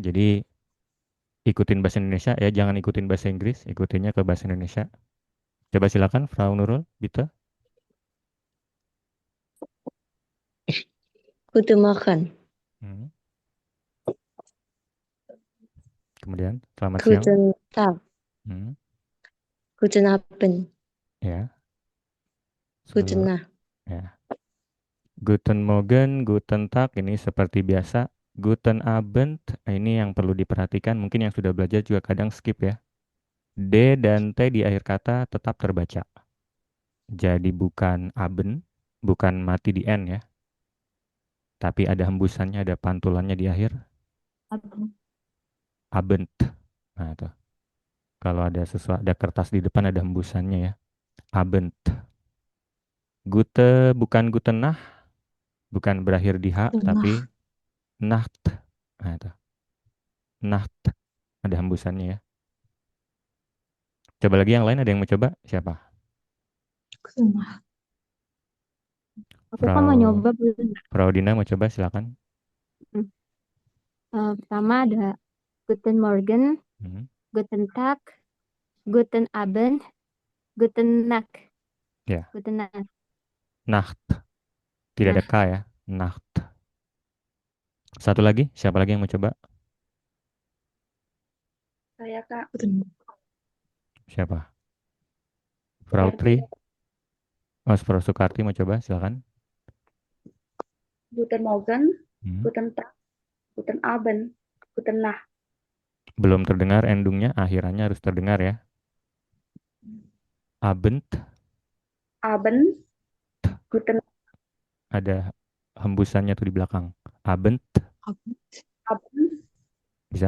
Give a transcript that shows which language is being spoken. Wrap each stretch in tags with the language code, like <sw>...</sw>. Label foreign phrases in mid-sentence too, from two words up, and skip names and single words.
<id>Jadi ikutin bahasa Indonesia ya, jangan ikutin bahasa Inggris, ikutinnya ke bahasa Indonesia. Coba silakan, Frau Nurul, Bita.</id> <de>Guten Morgen. Hmm.</de> <id>Kemudian, selamat siang.</id> <de>Guten Tag. Hmm. Guten Abend.</de> <id>Ya,</id> <de>Guten</de> <id>seluruh.</id> <de>Nacht. Ya. Guten Morgen, Guten Tag,</de> <id>ini seperti biasa.</id> <de>Guten Abend,</de> <id>ini yang perlu diperhatikan. Mungkin yang sudah belajar juga kadang skip ya. D dan T di akhir kata tetap terbaca. Jadi bukan Abend, bukan mati di N ya. Tapi ada hembusannya, ada pantulannya di akhir. Abend. Nah, itu. Kalau ada sesuatu, ada kertas di depan ada hembusannya ya. Abend. Gute bukan gute nah, bukan berakhir di H,</id> <de>Guten</de> <id>tapi</id> <de>Nacht. Nacht.</de> <id>Nah, itu. Nacht. Ada hembusannya ya. Coba lagi yang lain, ada yang mau coba? Siapa? Aku kan mau Frau, nyoba belum. Frau Dina mau coba, silakan. Pertama ada</id> <de>Guten Morgen, Hmm. Guten Tag, Guten Abend, Guten Nacht.</de> <id>Ya,</id> <de>Guten Nacht. Nacht.</de> <id>Tidak ada Nah, K ya. Nacht. Satu lagi, siapa lagi yang mau coba? Saya Kak. Siapa? Frau Tri? Oh, Frau Sukarti mau coba, silakan.</id> <de>Guten Morgen, Hmm. Guten Tag, Guten Abend, Guten Nacht.</de> <id>Belum terdengar endungnya, akhirannya harus terdengar ya.</id> <de>Abend, Abend, Guten</de> <id>ada hembusannya tuh di belakang.</id> <de>Abend, Abend,</de> <id>bisa?</id>